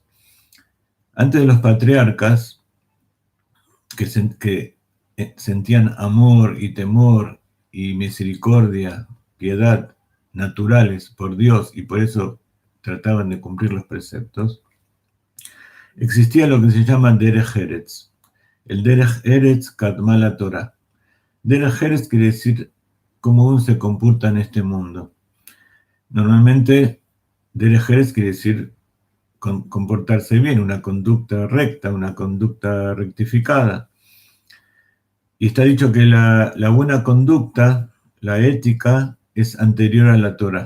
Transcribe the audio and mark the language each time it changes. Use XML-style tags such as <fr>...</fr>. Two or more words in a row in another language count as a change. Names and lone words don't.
<es>Antes de los patriarcas, que sentían amor y temor y misericordia, piedad naturales por Dios y por eso trataban de cumplir los preceptos, existía lo que se llama</es> <he>דרך ארץ. El דרך ארץ קדמה לתורה. דרך ארץ</he> <es>quiere decir cómo uno se comporta en este mundo. Normalmente,</es> <he>דרך ארץ</he> <es>quiere decir comportarse bien, una conducta recta, una conducta rectificada. Y está dicho que la buena conducta, la ética, es anterior a la Torah.</es>